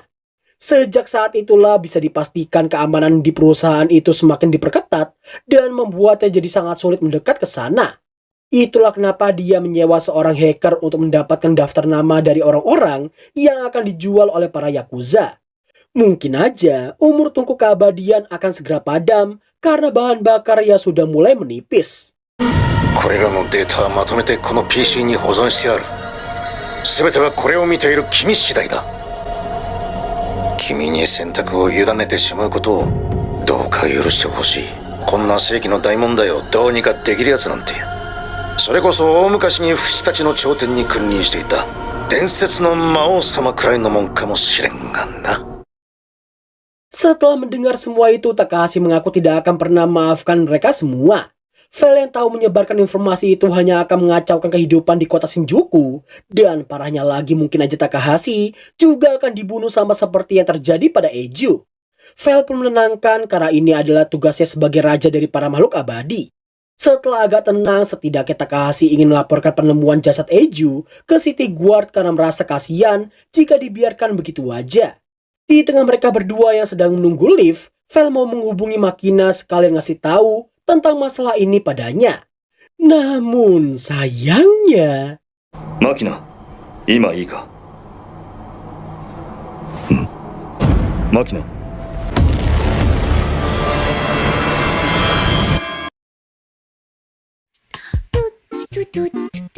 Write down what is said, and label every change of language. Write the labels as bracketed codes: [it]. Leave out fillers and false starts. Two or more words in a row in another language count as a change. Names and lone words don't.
[id] Sejak saat itulah bisa dipastikan keamanan di perusahaan itu semakin diperketat dan membuatnya jadi sangat sulit mendekat ke sana. Itulah kenapa dia menyewa seorang hacker untuk mendapatkan daftar nama dari orang-orang yang akan dijual oleh para Yakuza. Mungkin aja umur tungku keabadian akan segera padam karena bahan bakar yang sudah mulai menipis. [ja] これらのデータはまとめてこの PC に保存してある。全てはこれを見ている君次第だ。君に選択を委ねてしまうことをどうか許してほしい。こんな世紀の大問題をどうにかできるやつなんて、それこそ大昔にフシたちの頂点に君臨していた伝説の魔王様くらいのもんかもしれんがな。 [id] Setelah mendengar semua itu, Takahashi mengaku tidak akan pernah maafkan mereka semua. Vel yang tahu menyebarkan informasi itu hanya akan mengacaukan kehidupan di kota Shinjuku. Dan parahnya lagi mungkin aja Takahashi juga akan dibunuh sama seperti yang terjadi pada Eiju. Vel pun menenangkan karena ini adalah tugasnya sebagai raja dari para makhluk abadi. Setelah agak tenang, setidaknya Takahashi ingin melaporkan penemuan jasad Eiju ke City Guard karena merasa kasihan jika dibiarkan begitu aja. Di tengah mereka berdua yang sedang menunggu lift, Vel mau menghubungi Makina sekalian ngasih tahu tentang masalah ini padanya. Namun sayangnya... [ja] Makina, 今いいか? Makina. Tut, tut, tut.